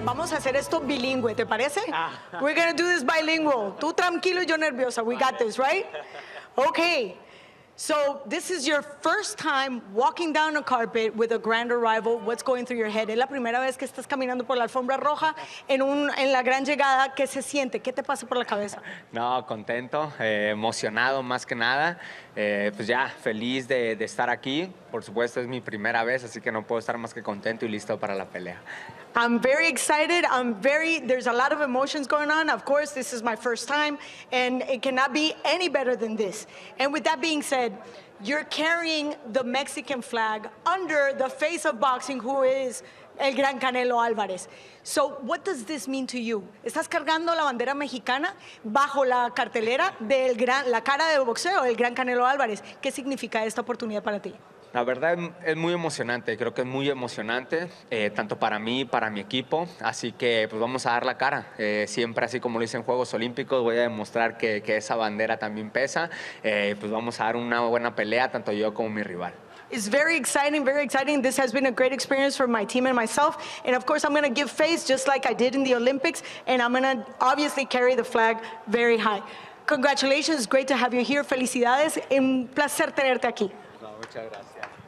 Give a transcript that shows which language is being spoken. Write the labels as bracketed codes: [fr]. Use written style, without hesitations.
[es] Vamos a hacer esto bilingüe, ¿te parece? [en] We're going to do this bilingual. [es] Tú tranquilo, yo nerviosa. [en] We got this, right? Okay. So this is your first time walking down a carpet with a grand arrival. What's going through your head? [es] Es la primera vez que estás caminando por la alfombra roja en la gran llegada. ¿Qué se siente? ¿Qué te pasa por la cabeza? No, contento, emocionado más que nada. Pues ya, feliz de estar aquí. Por supuesto, es mi primera vez, así que no puedo estar más que contento y listo para la pelea. [en] I'm very excited. There's a lot of emotions going on. Of course, this is my first time, and it cannot be any better than this. And with that being said, you're carrying the Mexican flag under the face of boxing, who is el gran Canelo Álvarez. So what does this mean to you? [es] Estás cargando la bandera mexicana bajo la cartelera de la cara de boxeo, el gran Canelo Álvarez. ¿Qué significa esta oportunidad para ti? La verdad es muy emocionante, creo que es muy emocionante, tanto para mí, para mi equipo, así que pues vamos a dar la cara. Siempre así como lo hice en Juegos Olímpicos, voy a demostrar que esa bandera también pesa, pues vamos a dar una buena pelea, tanto yo como mi rival. [en] It's very exciting, very exciting. This has been a great experience for my team and myself. And of course, I'm going to give face just like I did in the Olympics, and I'm going to obviously carry the flag very high. Congratulations, great to have you here. [es] Felicidades, un placer tenerte aquí. No, muchas gracias.